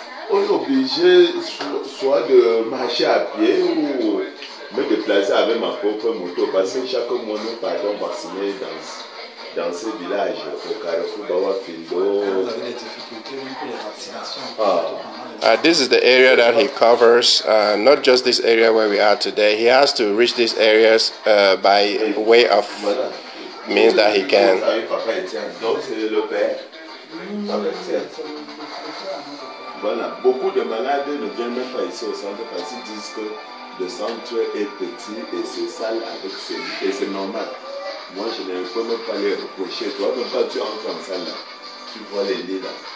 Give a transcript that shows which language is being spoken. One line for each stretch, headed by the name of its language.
French: On est obligé soit de marcher à pied ou me déplacer avec ma propre moto parce que chaque mois nous partons vacciner dans ces villages au Carrefour Bawa Findo. Vous avez des difficultés pour les vaccinations.
English: This is the area that he covers, not just this area where we are today. He has to reach these areas by way of means that he can.
French: Donc c'est le père. Voilà, beaucoup de malades ne viennent même pas ici au centre parce qu'ils disent que le centre est petit et c'est sale avec ses lits. Et c'est normal. Moi, je ne peux même pas les reprocher. Toi, même pas tu entres en salle là. Tu vois les lits là.